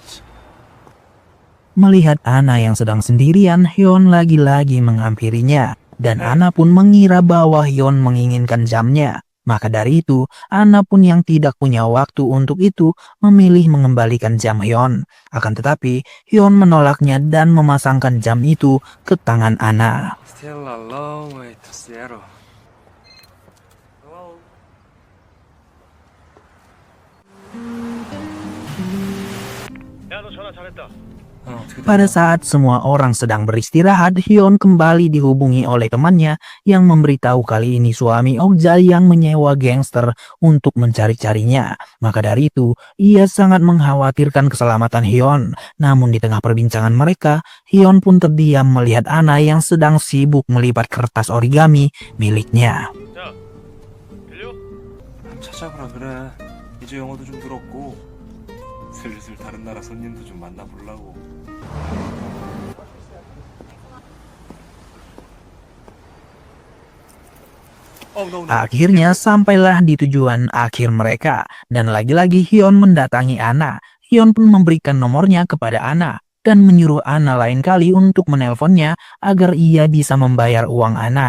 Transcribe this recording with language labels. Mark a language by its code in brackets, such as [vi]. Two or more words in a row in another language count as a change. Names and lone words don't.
[id] Melihat Anna yang sedang sendirian, Hyun lagi-lagi menghampirinya. dan Ana pun mengira bahwa Hyun menginginkan jamnya. Maka dari itu, Ana pun yang tidak punya waktu untuk itu memilih mengembalikan jam Hyun. Akan tetapi, Hyun menolaknya dan memasangkan jam itu ke tangan Ana. [en] Still a long way to Seattle. Hello. [id] Pada saat semua orang sedang beristirahat, Hyun kembali dihubungi oleh temannya yang memberitahu kali ini suami Okja yang menyewa gangster untuk mencari-carinya. Maka dari itu, ia sangat mengkhawatirkan keselamatan Hyun. Namun di tengah perbincangan mereka, Hyun pun terdiam melihat Ana yang sedang sibuk melipat kertas origami miliknya. [ko] 야, 들려? 찾아보라 그래. 이제 영어도 좀 들었고 슬슬 다른 나라 손님도 좀 만나보려고. [id] Akhirnya sampailah di tujuan akhir mereka, dan lagi-lagi Hyun mendatangi Ana. Hyun pun memberikan nomornya kepada Ana dan menyuruh Ana lain kali untuk menelponnya agar ia bisa membayar uang Ana.